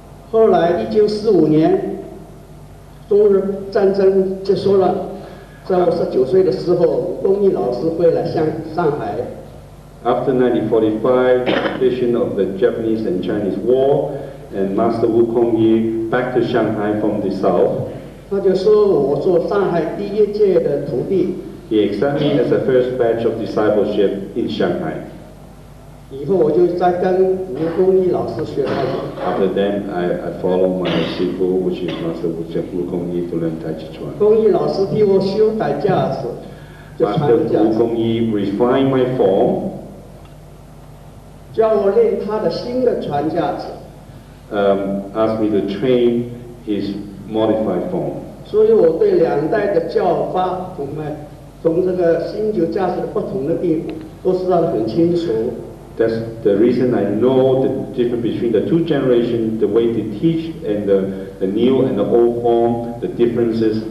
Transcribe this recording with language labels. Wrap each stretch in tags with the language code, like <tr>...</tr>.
<zh>后来1945年，中日战争结束了。在我19岁的时候，武功一老师会来上海。</zh> <en>After 1945, the completion of the Japanese and Chinese War, and Master Wu Kongyi back to Shanghai from the south.</en> <zh>他就说我做上海第1届的徒弟。</zh> <en>He accepted me as the first batch of discipleship in Shanghai.</en> <zh>以后我就在跟吴功一老师学太极。</zh> <en>After that, I followed my disciple, which is Master Wu Kongyi, to learn TaichiChuan.</en> <zh>功一老师替我修改架子，就传</zh> <en>Master</en> <zh>架</zh> <en>Wu</en> <zh>子，</zh> <en>Kongyi refined my form,</en> <zh>教我练他的新的传架子。</zh> <en>asked me to train his modified form.</en> <zh>所以我对2代的教法，从这个新旧架子的不同的地方，都知道得很清楚。</zh> <en>That's the reason I know the difference between the 2 generations, the way they teach, and the new and the old form, the differences.</en>